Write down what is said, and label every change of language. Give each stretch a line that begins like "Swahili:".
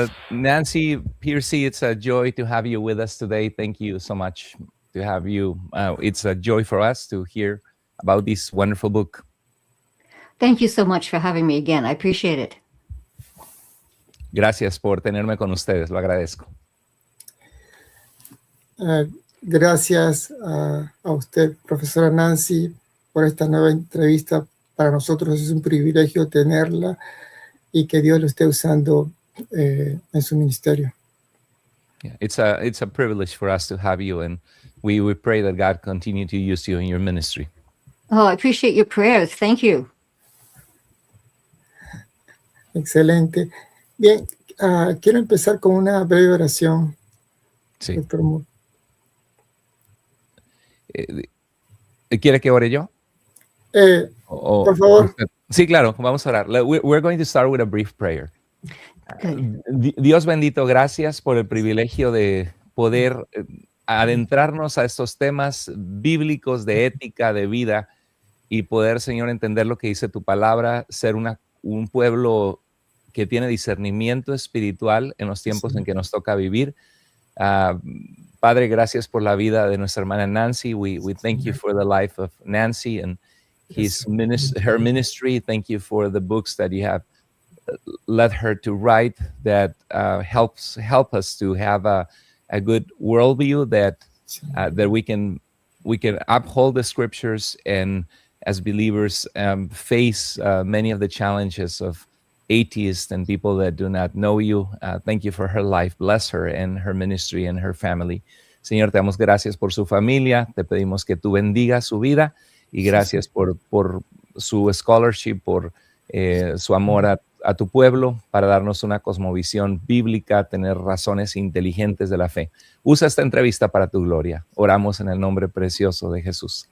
English: Nancy Pearcey, it's a joy to have you with us today. Thank you so much to have you. It's a joy for us to hear about this wonderful book. Thank you so much for having me again. I appreciate it.
Spanish: Gracias por tenerme con ustedes, lo agradezco. Gracias a usted, profesora Nancy, por esta nueva entrevista. Para nosotros es un privilegio tenerla y que Dios lo esté usando en su ministerio.
English: Yeah, it's a privilege for us to have you, and we pray that God continue to use you in your ministry. Oh, I appreciate your prayers. Thank you.
Spanish: Excelente. Bien, quiero empezar con una breve oración. Sí. Doctor Moore. ¿Quiere que ore yo? Por favor. Sí, claro, vamos a orar.
English: We're going to start with a brief prayer.
Spanish: Dios bendito, gracias por el privilegio de poder adentrarnos a estos temas bíblicos de ética, de vida, y poder, Señor, entender lo que dice tu palabra, ser un pueblo que tiene discernimiento espiritual en los tiempos en que nos toca vivir. Padre, gracias por la vida de nuestra hermana Nancy.
English: We thank you for the life of Nancy and her ministry. Thank you for the books that you have led her to write that help us to have a good worldview, that we can uphold the scriptures and as believers face many of the challenges of atheists and people that do not know you. Thank you for her life. Bless her and her ministry and her family.
Spanish: Señor, te damos gracias por su familia. Te pedimos que tú bendigas su vida y gracias por su scholarship, por su amor a tu pueblo, para darnos una cosmovisión bíblica, tener razones inteligentes de la fe. Usa esta entrevista para tu gloria. Oramos en el nombre precioso de Jesús.